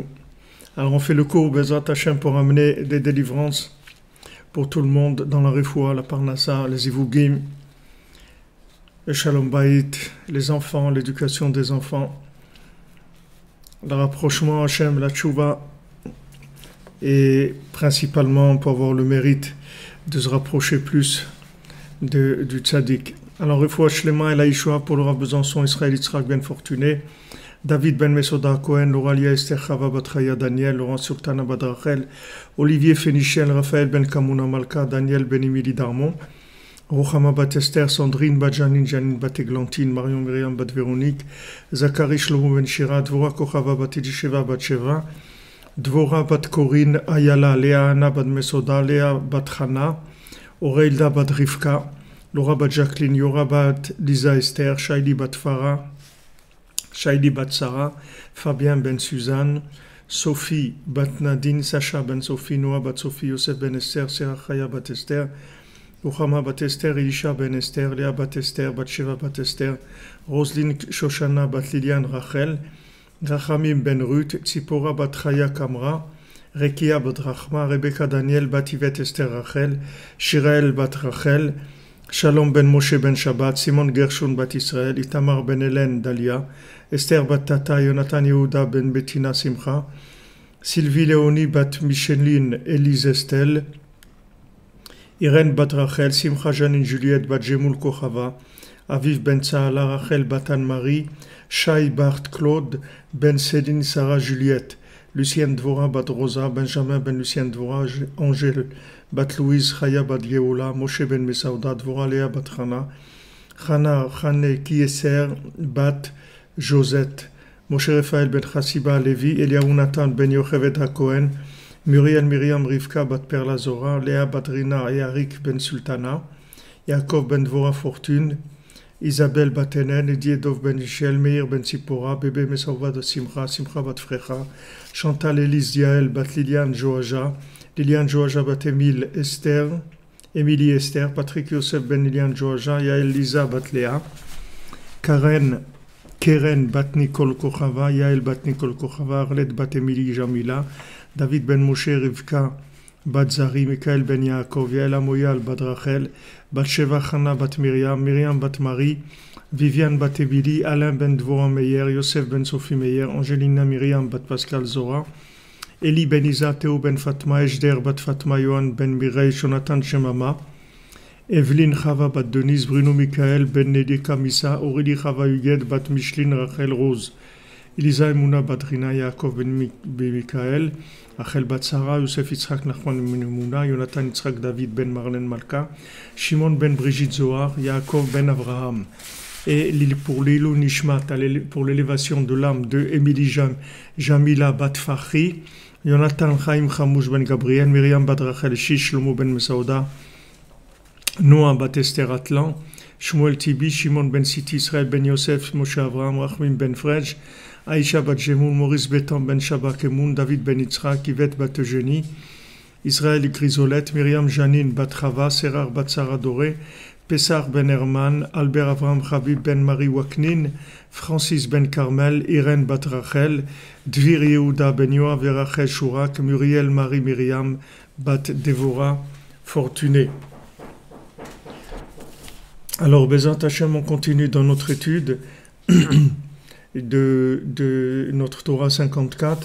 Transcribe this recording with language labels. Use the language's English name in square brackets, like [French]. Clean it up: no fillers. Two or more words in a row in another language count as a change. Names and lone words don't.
[French] Alors on fait le cours [Hebrew] בעזרת השם [French] pour amener des délivrances pour tout le monde dans la refoua, la parnassa, les ivugim, le [Hebrew] שלום בית, [French] les enfants, l'éducation des enfants, le rapprochement Hashem, la tchouva, et principalement pour avoir le mérite de se rapprocher plus du tzaddik. Alors, [Hebrew] רפואה שלמה [French] et la Yeshua pour le Rav Besançon, Israël Yitzhak Ben Fortuné, David Ben Mesoda Cohen, Loralia Esther Chava Batraya Daniel, Laurent Sultana Badrachel, Olivier Fénichel, Raphaël Ben Kamuna Malka, Daniel Ben Emili Darmon, Rochama Bat Esther, Sandrine Bat Janine, Janine Bat Eglantine, Marion Myriam Bat Véronique, Zachary Shlomo Ben Shira, Dvora Kochava Bat Elisheva Bat Sheva, Dvora Bat Corinne, Ayala, Léa Anna Bat Mesoda, Léa Bat Hana, Aureilda Bat Rivka, Laura Bat Jacqueline, Yora Bat Lisa Esther, Shaili Bat Farah, Shaili Bat Sarah, Fabien Ben Suzanne, Sophie Bat Nadine, Sacha Ben Sophie, Noah Bat Sophie, Yosef Ben Esther, Serah Chaya Bat Esther, Ruchama Bat Esther, Elisha Ben Esther, Léa Bat Esther, Bat Sheva Bat Esther, Roselyne Shoshana Bat Liliane Rachel, Rachamim Ben Ruth, Tzipora Bat Chaya Kamra, Rekia bat Rachma, Rebecca Daniel, bat Yvette Esther Rachel, Shirael bat Rachel, Shalom ben Moshe ben Shabbat, Simon Gershon bat Israël, Itamar ben Hélène Dalia, Esther bat Tata, Jonathan Yehuda ben Bettina Simcha, Sylvie Léonie bat Micheline Élise Estelle, Irène bat Rachel, Simcha Janine Juliette bat Jemoul Kochava, Aviv ben Tsaala, Rachel bat Anne-Marie, Shai Bart Claude, Ben Céline Sarah Juliette, Lucienne Dvora bat Rosa, Benjamin ben Lucienne Dvora, Angèle bat Louise, Chaya bat Geoula, Moshe ben Mesauda, Dvora Léa bat Chana, Chana Chane Kieser bat Josette, Moshe Raphaël ben Chassiba Lévi, Eliaou Nathan ben Yochevet HaKohen, Muriel Myriam Rivka bat Perla Zora, Léa bat Rina et Arik ben Sultana, Yaakov ben Dvora Fortune, Isabelle Batenen, Diedov ben Michel, Meir ben Sipora, Bébé Mesauva de Simcha, Simcha bat Frecha, Chantal Élise Diael bat Liliane Joaja, Liliane Joaja bat Émile Esther, Émilie Esther, Patrick Yosef ben Liliane Joaja, Yael Lisa bat Léa, Keren bat Nicole Kochava, Yael bat Nicole Kochava, Arlette bat Émilie Jamila, David ben Moshe Rivka bat Zari, Michael ben Yaakov, Yael Amoyal bat Rachel, Bat-Sheva Chana bat Myriam, Myriam bat Marie, Viviane bat Ebili, Alain ben Dvora Meyer, Yosef ben Sophie Meyer, Angelina Myriam bat Pascal Zora, Eli ben Isa, Théo ben Fatma, Ejder bat Fatma, Yohan ben Mireille, Jonathan Shemama, Evelyne Chava bat Denise, Bruno Michael, Ben Nedeka Missa, Aurélie Chava Huguette bat Micheline Rachel Rose, Elisa Emouna bat Rina, Yaakov ben Michael, Rachel bat Sarah, Youssef Yitzhak Nachman ben Emouna, Jonathan Yitzhak David ben Marlène Malka, Shimon ben Brigitte Zohar, Yaakov ben Abraham. Et pour l' [Hebrew] לעילוי נשמת, [French] pour l'élévation de l'âme de Émilie Jamila bat Fahri, Jonathan Chaim Chamouche ben Gabriel, Myriam bat Rachel Shish, Shlomo ben Mesauda, Noah bat Esther Atlan, Shmuel Tibi, Shimon ben Siti, Israël ben Yosef, Moshe Avraham, Rachmim ben Frej, Aïcha bat Jemoun, Maurice Bétan ben Shabak Emoun, David ben Yitzhak, Yvette bat Eugénie, Israël Grisolette, Myriam Janine bat Chava, Sérar bat Sarah Doré, Pessar ben Herman, Albert Avraham Chabib ben Marie Waknin, Francis ben Carmel, Irène bat Rachel, Dvir Yehuda ben Yoav et Rachel Chourak, Muriel Marie Myriam bat Dévora Fortuné. Alors, [Hebrew] בעזרת השם, [French] on continue dans notre étude de notre Torah 54.